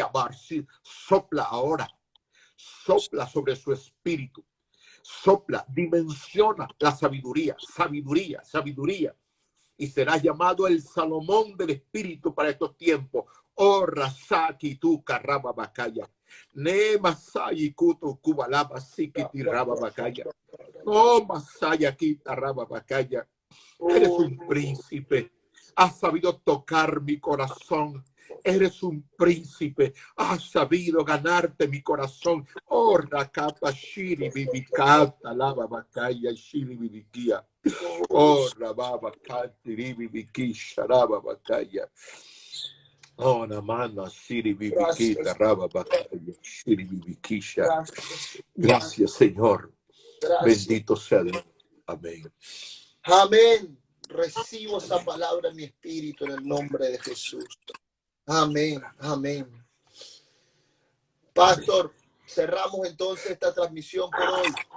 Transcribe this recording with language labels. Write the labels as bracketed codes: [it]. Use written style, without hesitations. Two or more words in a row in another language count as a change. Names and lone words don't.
[es] Barshi, sopla ahora. Sopla sobre su espíritu, sopla, dimensiona la sabiduría, sabiduría, sabiduría. Y serás llamado el Salomón del espíritu para estos tiempos. Oh, Rasaki, tu carraba bacaya. Ne masai kutu kubalaba sikiti raba bacaya. Oh, masaya kita raba bacaya. Eres un príncipe. Has sabido tocar mi corazón. Eres un príncipe, has sabido ganarte mi corazón. Oh, Rakapa Shiri Bibikata, Lava Bakaya Shiri Bibikia. Oh, Rababa Kati Bibiki, Sharaba Bakaya. Oh, Namana Shiri Bibikita, Raba Bakaya Shiri Bibikisha. Gracias, Señor. Bendito sea Dios. Amén. Amén. Recibo esa palabra en mi espíritu en el nombre de Jesús. Amén, amén. Pastor, cerramos entonces esta transmisión por hoy.